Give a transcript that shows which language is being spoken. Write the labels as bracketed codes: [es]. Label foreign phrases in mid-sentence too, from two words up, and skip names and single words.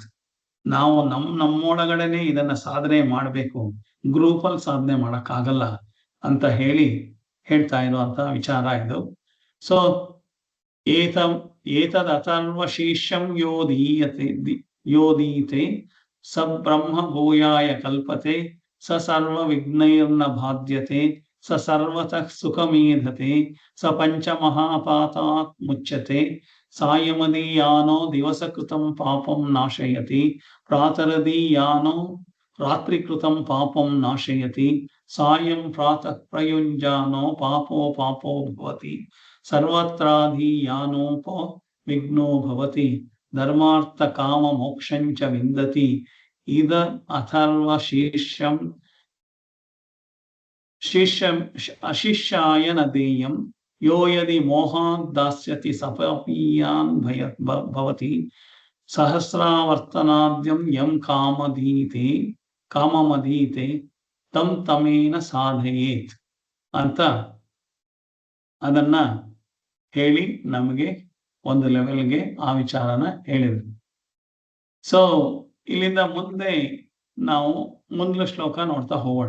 [kn] ನಾವು ನಮ್ಮೊಳಗಡೆನೆ ಇದನ್ನ ಸಾಧನೆ ಮಾಡಬೇಕು, ಗ್ರೂಪಲ್ಲಿ ಸಾಧನೆ ಮಾಡಕ್ಕಾಗಲ್ಲ ಅಂತ ಹೇಳ್ತಾ ಇರುವಂತ ವಿಚಾರ ಇದು. [sa] ಸೊ ಏತದಥರ್ವ ಶೀರ್ಷಂ ಯೋದೀತೆ ಸ ಬ್ರಹ್ಮ ಭೂಯಾಯ ಕಲ್ಪತೆ ಸ ಸರ್ವ ವಿಘ್ನೈರ್ನ ಬಾಧ್ಯತೆ ಸ ಸರ್ವತಃ ಸುಖಮೇಧತೆ ಸ ಪಂಚ ಮಹಾಪಾತಾತ್ ಮುಚ್ಯತೆ ಸಾಯಮದೀಯಾನೋ ದಿವಸಕೃತಂ ಪಾಪಂ ನಾಶಯತಿ ಪ್ರಾತರದೀಯಾನೋ ರಾತ್ರಿಕೃತಂ ಪಾಪಂ ನಾಶಯತಿ ಸಾಯಂ ಪ್ರಾತಃ ಪ್ರಯುಂಜಾನೋ ಪಾಪೋ ಭವತಿ ಸರ್ವತ್ರಾಧೀಯಾನೋಪ ವಿಘ್ನೋ ಭವತಿ ಧರ್ಮಾರ್ಥ ಕಾಮ ಮೋಕ್ಷಂಚ ವಿಂದತಿ ಇದ ಅಥರ್ವ ಶೀರ್ಷಂ ಅಶಿಷ್ಯಾಯ ನ ದೇಯಂ ಯೋ ಯದಿ ಮೋಹಾತ್ ದಾಸ್ಯತಿ ಸಪೀಯಾನ್ ಭವತಿ ಸಹಸ್ರಾವರ್ತನಾದ್ಯಂ ಯಂ ಕಾಮಮಧೀತೆ ತಮೇನ ಸಾಧಯೇತ್ [kn] ಅಂತ ಅದನ್ನ ಹೇಳಿ ನಮಗೆ ಒಂದು ಲೆವೆಲ್ಗೆ ಆ ವಿಚಾರನ ಹೇಳಿದ್ರು. ಸೊ ಇಲ್ಲಿಂದ ಮುಂದೆ ನಾವು ಮುಂದಿನ ಶ್ಲೋಕ ನೋಡ್ತಾ ಹೋಗೋಣ.